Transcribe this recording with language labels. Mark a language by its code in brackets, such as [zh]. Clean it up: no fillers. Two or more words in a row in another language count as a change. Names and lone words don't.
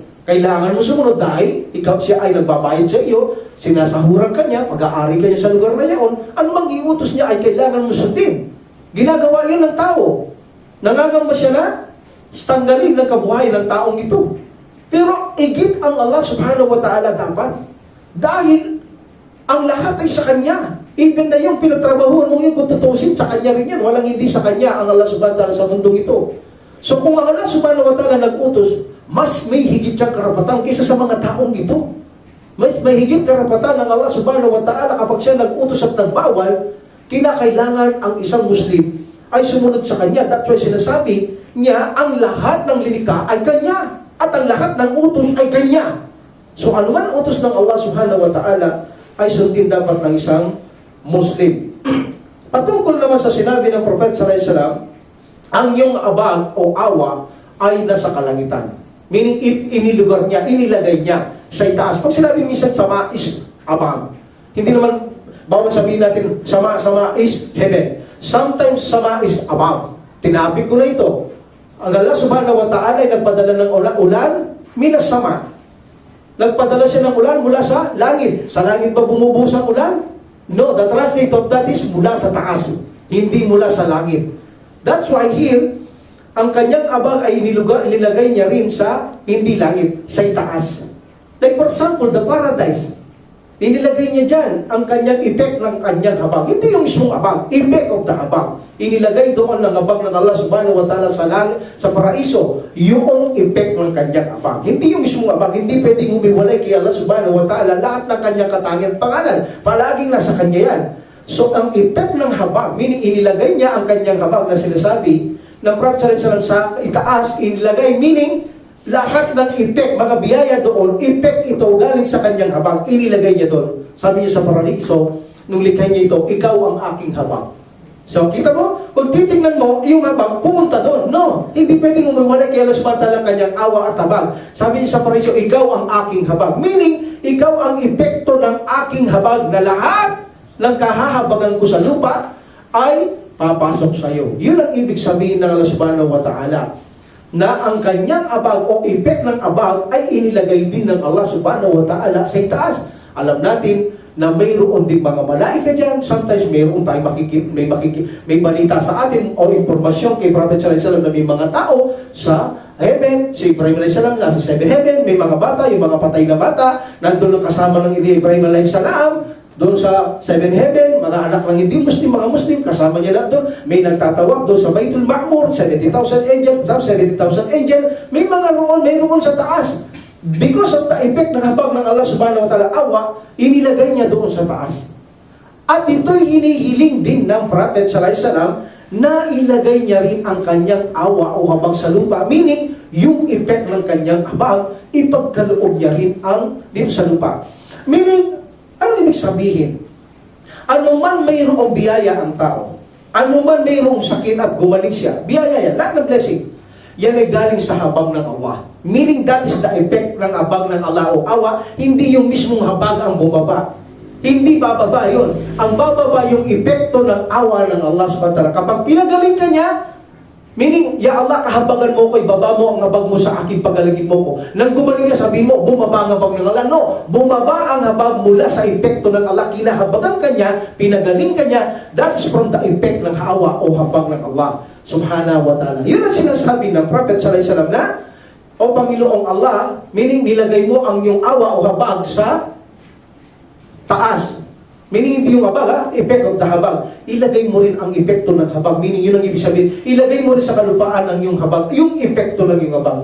[tl] Kailangan mo sumunod dahil ikaw siya ay nagbabayad sa iyo, sinasahuran ka niya, pag-aari ka niya sa lugar na iyon, ano mang iutos niya ay kailangan mo sundin. Ginagawa yan ng tao. Nangangamba siya na tanggalin ng kabuhayan ng taong ito. Pero igit ang Allah [ar] سبحانه وتعالى [tl] dapat. Dahil ang lahat ay sa Kanya. Even na yung pinagtrabahuan mo yun, kung tutusin, sa Kanya rin yan. Walang hindi sa Kanya ang Allah [ar] سبحانه وتعالى [tl] sa mundong ito. So kung ang Allah [ar] سبحانه وتعالى [tl] nag-utos, mas may higit siyang karapatan kaysa sa mga taong ito. Mas may higit karapatan ng Allah [ar] سبحانه وتعالى [tl] kapag siya nag-utos at nagbawal, kinakailangan ang isang Muslim ay sumunod sa Kanya. [en] That's why [tl] sinasabi niya, ang lahat ng lilikha ay Kanya at ang lahat ng utos ay Kanya. So ano man ang utos ng Allah [ar] سبحانه وتعالى [tl] ay sundin dapat ng isang Muslim. Patungkol naman sa sinabi ng Prophet [ar] صلى الله عليه وسلم, [tl] ang iyong abag o awa ay nasa kalangitan. [en] Meaning, if [tl] inilugar niya, inilagay niya sa itaas. Pag sinabi minsan sama [en] is above. [tl] Hindi naman, bawal sabihin natin sama [en] is heaven. Sometimes sama is above. [tl] Tinapik ko na ito. Ang Allah [ar] سبحانه وتعالى [tl] ay nagpadala ng ulan, [ar] من السماء. [tl] Nagpadala siya ng ulan mula sa langit. Sa langit ba bumubuhos ang ulan? [en] No, the translate of that is [tl] mula sa taas. Hindi mula sa langit. [en] That's why here, [tl] ang kanyang abang ay inilagay niya rin sa hindi langit, sa itaas. [en] Like for example, the paradise. [tl] Inilagay niya dyan ang kanyang effect ng kanyang habag. Hindi yung mismong habag, [en] effect of the [tl] habag. Inilagay doon ng habag ng Allah [ar] سبحانه وتعالى [tl] sa langit, sa paraiso, yung effect ng kanyang habag. Hindi yung mismong habag, hindi pwedeng humiwalay kay Allah [ar] سبحانه وتعالى [tl] lahat ng kanyang katangian pangalan. Palaging nasa kanya yan. So ang effect ng habag, meaning inilagay niya ang kanyang habag na sinasabi ng Prophet [ar] صلى الله عليه وسلم [tl] sa itaas, inilagay, meaning lahat ng effect, mga biyaya doon, effect ito galing sa kanyang habag, inilagay niya doon. Sabi niya sa paraiso, nung likha niya ito, ikaw ang aking habag. So, kita mo, kung titingnan mo, yung habag, pumunta doon. No, hindi pwedeng umiwalay kay Allah [ar] سبحانه وتعالى [tl] ang kanyang awa at habag. Sabi niya sa paraiso, ikaw ang aking habag. Meaning, ikaw ang epekto ng aking habag na lahat ng kahahabagan ko sa lupa ay papasok sa iyo. Yun ang ibig sabihin ng Allah [ar] سبحانه وتعالى, [tl] na ang kanyang abag o effect ng abag ay inilagay din ng Allah [ar] سبحانه وتعالى [tl] sa itaas. Alam natin na mayroon din mga malaika dyan. Sometimes mayroon tayo may balita sa atin o informasyon kay Prophet [ar] صلى الله عليه وسلم [tl] na may mga tao sa heaven. Si Ibrahim [ar] عليه السلام [tl] nasa 7 heaven. May mga bata, yung mga patay na bata, nandun ang kasama ng Ibrahim [ar] عليه السلام. [tl] Doon sa 7 heaven, mga anak ng hindi Muslim, mga Muslim, kasama niya lang doon. May nagtatawag doon sa Baitul Ma'mur, 70,000 angel, 70,000 angel. May mga mayroon sa taas. [en] Because of the effect [tl] ng habag ng Allah [ar] سبحانه وتعالى [tl] awa, inilagay niya doon sa taas. At ito'y hinihiling din ng Prophet [ar] صلى الله عليه وسلم [tl] na ilagay niya rin ang kanyang awa o habag sa lupa. Meaning, yung effect ng kanyang habag, ipagkaloob niya rin ang dito sa lupa. Meaning, ano ibig sabihin? Ano man mayroong biyaya ang tao, ano man mayroong sakit at gumaling siya, biyaya yan, lahat ng blessing, yan ay galing sa habag ng Allah. [en] Meaning that is the effect [tl] ng habag ng Allah o awa, hindi yung mismong habag ang bumaba. Hindi bababa yun. Ang bababa yung epekto ng awa ng Allah [ar] سبحانه وتعالى. [tl] Kapag pinagaling ka niya, meaning, ya Allah, kahabagan mo ko, ibaba mo ang habag mo sa akin, pagalagin mo ko. Nang gumaling ka, sabihin mo, bumaba ang habag ng Allah. No, bumaba ang habag mula sa epekto ng Allah. Kinahabagan ka niya, pinagaling ka niya, [en] that's from the effect [tl] ng hawa o habag ng Allah [ar] سبحانه وتعالى. [tl] Yun ang sinasabi ng Prophet [ar] صلى الله عليه وسلم [tl] na, o Panginoong Allah, meaning nilagay mo ang iyong awa o habag sa taas. Meaning hindi yung habag, [en] effect of the habag. [tl] Ilagay mo rin ang epekto ng habag. Meaning yun ang ibig sabihin. Ilagay mo rin sa kalupaan ang yung habag, yung epekto ng yung habag.